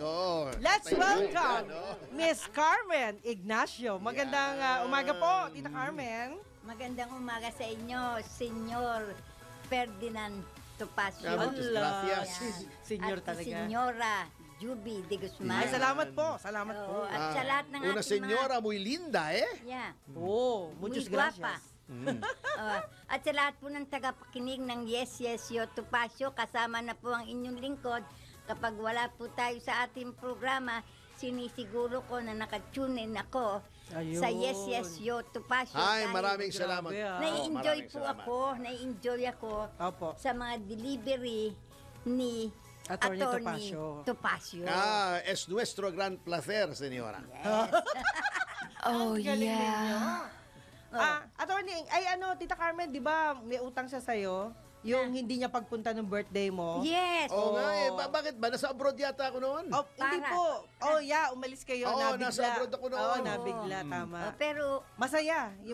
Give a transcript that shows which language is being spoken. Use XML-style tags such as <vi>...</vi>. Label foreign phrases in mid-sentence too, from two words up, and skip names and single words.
<en>Let's welcome Miss Carmen Ignacio.</en> <tl>Magandang umaga po, Tita Carmen. Magandang umaga sa inyo, Senyor Ferdinand Topacio. Gracias. Senyor at talaga. Senyora Juby de Guzman. Ay, salamat po. Salamat po. Oo, at sa lahat ng Una ating senyora,</tl> <es>muy linda, eh.</es> <tl>Yeah.</tl> <es>Oh, muchas Muy guapa. gracias.</es> <tl>At sa lahat po ng tagapakinig ng Yes, Yes, Yo, Topacio, kasama na po ang inyong lingkod. Kapag wala po tayo sa ating programa, sinisiguro ko na nakatune in ako Ayun. sa Yes, Yes, Yo, Topacio. Ay, dahil maraming salamat. Grabe, ah. nai-enjoy maraming po salamat. ako, nai-enjoy ako Opo. sa mga delivery ni Attorney Attorney Topacio. Topacio.</tl> <es>Es nuestro gran placer, señora.</es> <en>Oh, yeah.</en> <tl>Attorney, ay Tita Carmen, di ba may utang siya sa'yo? Yung hindi niya pagpunta ng birthday mo? Yes. Oo nga eh. Bakit ba? Nasa abroad yata ako noon. Oh, hindi Para. po.</tl> <en>Oh, yeah,</en> <tl>umalis kayo. Oo, nabigla. nasa abroad ako noon. Oo, nabigla, tama. Pero Masaya, yung</tl>